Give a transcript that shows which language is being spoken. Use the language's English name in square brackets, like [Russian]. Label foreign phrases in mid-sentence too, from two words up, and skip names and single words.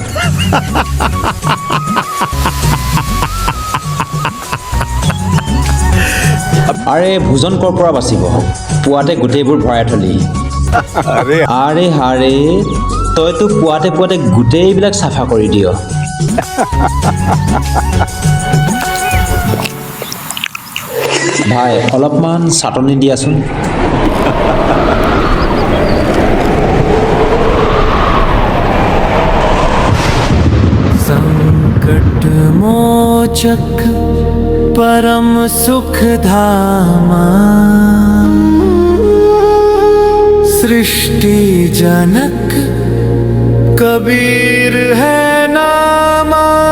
[Assamese] আৰে ভোজন ক'ৰ পৰা বাচিব, পুৱাতে গোটেইবোৰ ভৰাই থলি। আৰে হাৰে, তইতো পুৱাতে পুৱাতে গোটেইবিলাক চাফা কৰি দিয়। ভাই, অলপমান চাটনি দিয়াচোন। [Hindi] संकट मोचक परम सुख धामा, सृष्टि जनक कबीर है नामा।